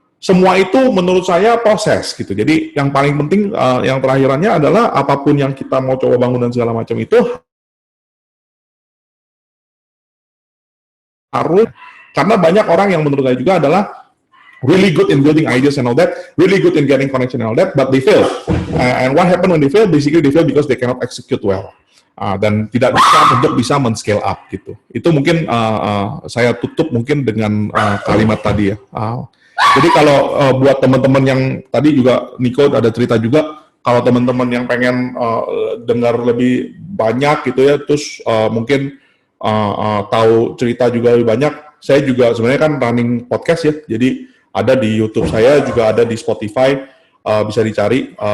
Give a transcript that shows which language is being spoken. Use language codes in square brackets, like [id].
[id] semua itu menurut saya proses gitu. Jadi yang paling penting yang terakhirannya adalah apapun yang kita mau coba bangun dan segala macam itu harus, karena banyak orang yang menurut saya juga adalah [en] really good in building ideas and all that, really good in getting connection and all that, but they fail. And what happened when they fail? Basically they fail because they cannot execute well. [id] Dan tidak bisa untuk bisa men-scale up gitu. Itu mungkin saya tutup mungkin dengan kalimat tadi ya. Jadi kalau buat teman-teman yang tadi juga Nico ada cerita juga, kalau teman-teman yang pengen dengar lebih banyak gitu ya, terus mungkin tahu cerita juga lebih banyak, saya juga sebenarnya kan running podcast ya, jadi ada di YouTube saya, juga ada di Spotify, bisa dicari.